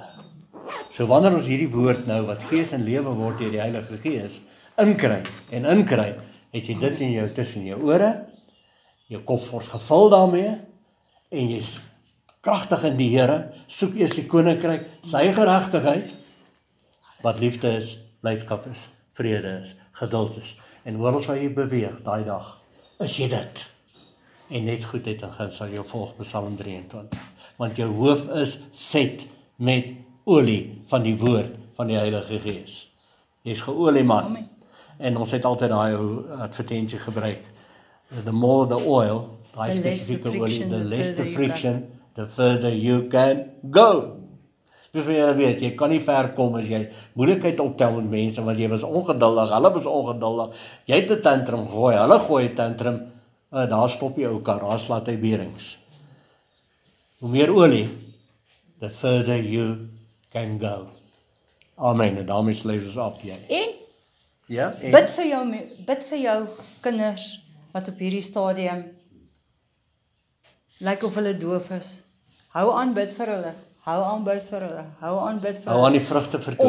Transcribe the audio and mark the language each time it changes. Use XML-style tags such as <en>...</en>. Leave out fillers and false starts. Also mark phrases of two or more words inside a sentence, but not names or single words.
<af>So wanneer ons hierdie woord nou, wat gees en lewe word deur die Heilige Gees, inkry, het jy dit in jou tussen jou ore, jou kop word gevul daarmee, en jy's kragtig in die Here, soek eers die koninkryk, sy geregtigheid, wat liefde is, blydskap is, vrede is, geduld is, en oral waar jy beweeg, daai dag, is jy dit. En net goedheid en guns sal jou volg, Psalm 23, want jou hoof is vet met olie van die woord van die Heilige Gees. Jy's geolie man. Amen. En ons het altyd daai advertensie gebruik,</af> <en>the more the oil,</en> <af>daai spesifieke olie,</af> <en>the less the friction, the further you can go.</en> <af>Dus wat jy weet, jy kan nie ver kom as jy moeilikheid optel met mense, want jy was ongeduldig, hulle was ongeduldig, jy het 'n tantrum gegooi, hulle gooi 'n tantrum, daar stop jy ou kar, daar slaat hy berings. Hoe meer olie,</af> <en>the further you can go.</en> <af>Amen, en daarmee sluit ons af, jy. En Ja? bid vir jou kinders, wat op hierdie stadium lyk of hulle doof is. Hou aan bid vir hulle. Hou aan bid vir hulle. Hou aan bid vir hulle. Hou aan die vrugte vertoon.</af>